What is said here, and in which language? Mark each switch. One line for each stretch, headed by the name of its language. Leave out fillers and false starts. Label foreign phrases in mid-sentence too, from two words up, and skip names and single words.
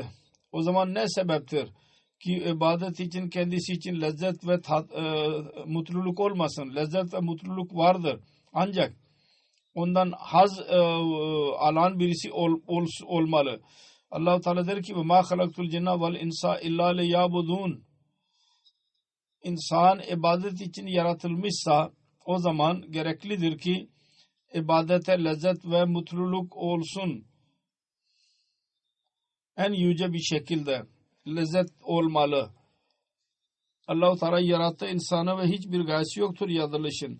Turkish: O zaman ne sebeptir ki ibadet için kendisi için lezzet ve mutluluk olmasın. Lezzet ve mutluluk vardır. Ancak ondan haz alan birisi olmalı. Allah-u Teala der ki
Arabic: مَا خَلَقْتُ الْجِنَّ وَالْاِنْسَا اِلَّا لِيَعْبُدُونَ
Turkish: İnsan ibadet için yaratılmışsa o zaman gereklidir ki ibadete lezzet ve mutluluk olsun. En yüce bir şekilde lezzet olmalı. Allah-u Teala yarattı insanı ve hiçbir gayesi yoktur yaratılışın.